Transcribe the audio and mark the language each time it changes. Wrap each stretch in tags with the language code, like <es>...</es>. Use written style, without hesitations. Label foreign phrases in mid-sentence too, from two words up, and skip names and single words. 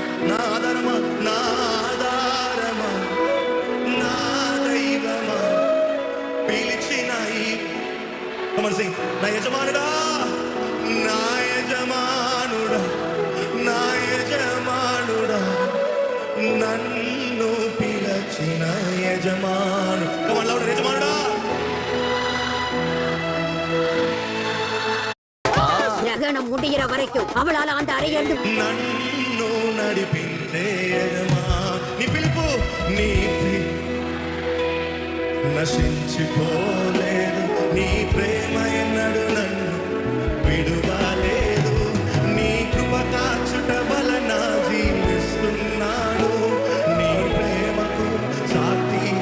<te>నా ఆధారమా, నా ఆధారమా, నా దైవమా, పిలిచిన ఈ నా యజమానుడా, నా యజమానుడా, నా యజమానుడా, నన్ను పిలచిన యజమాను. యజమానుడా,</te> <ta>கிரகணம் முடிகிற வரைக்கும் அவளால் அந்த அறையில்</ta> <te>నన్ను నడిపించే యజమాను. నీ పిలుపు, నీ నశించిపోలేదు, నీ ప్రేమ ఎన్నడు నన్ను విడువలేదు, నీ కృప కాచుట వలన జీవిస్తున్నాను, నీ ప్రేమకు సాటి.</te>